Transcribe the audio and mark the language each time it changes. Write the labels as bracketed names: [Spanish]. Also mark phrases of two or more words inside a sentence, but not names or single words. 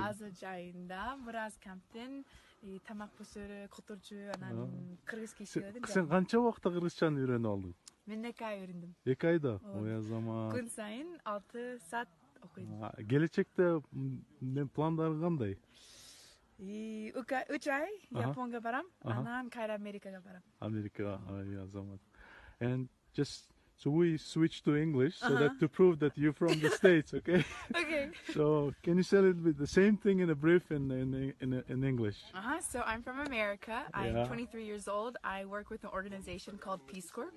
[Kyrgyz] Азыр жайында Мураз камптен тамак пышыры, которчу, анан кыргыз кишилердин. Сен канча убакытта кыргызчаны үйрөнүп алдың? Мен 2 ай үйрөндүм. 2 айда? Ой азамат. Күн сайын 6 саат окуйм. Келечекте пландарың кандай? 3 ай Японга барам, анан кайра Америкага барам. America, Azamat. [English] And just so we switch to English so that to prove that you're from the States, okay? Okay. So can you say a little bit the same thing in a brief in English? So I'm from America. I'm Yeah. 23 years old. I work with an organization called Peace Corps.